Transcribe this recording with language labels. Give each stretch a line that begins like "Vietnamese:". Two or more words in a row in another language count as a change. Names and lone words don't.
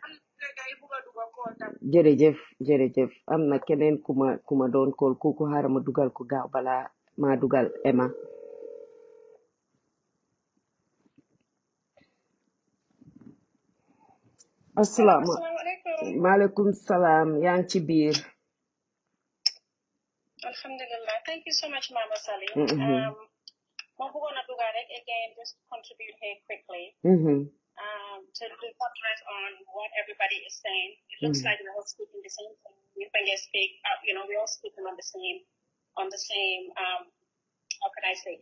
Wolof: jërëjëf am na keneen ku ma doon kool kooku xaaral ma dugal ko gaaw bala ma dugal Emma
Arabic: السلام عليكم
Wolof: salaam yaa ngi ci biir Alhamdulillah.
English: Thank you so much, Mama Sally. Again, just contribute here quickly to buttress on what everybody is saying. It looks like we're all speaking the same thing. We can just speak, we're all speaking on the same, how can I say it?